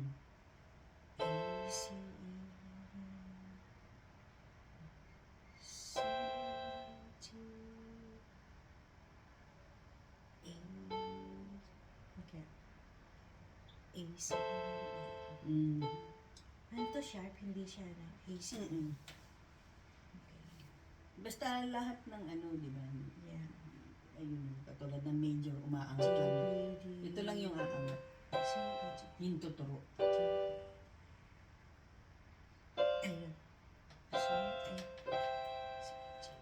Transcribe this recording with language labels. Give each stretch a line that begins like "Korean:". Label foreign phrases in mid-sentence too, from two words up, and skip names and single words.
English: A, C, E, C, G, A, okay. A, C, E. Mm.
Filipino: Ano to sharp? Hindi siya na.
English: A, C, E. Mm-mm. Okay.
Filipino: Basta lahat ng ano, di ba?
English: Yeah.
Filipino: Ayun, katulad ng major,
English: G,
Filipino: umaangat lang.
English: B, D.
Filipino: Ito lang yung aangat.
English: C, E, G.
Filipino: Yung tuturo. Ayun. C, A, C, G.